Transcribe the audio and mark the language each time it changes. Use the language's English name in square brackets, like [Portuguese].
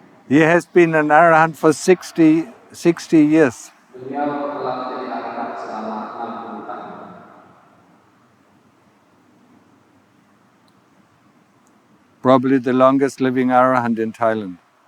[English] He has been an Arahant for 60 years. [Indonesian] Beliau telah menjadi Arahant selama 60 tahun. [English] Probably the longest living Arahant in Thailand.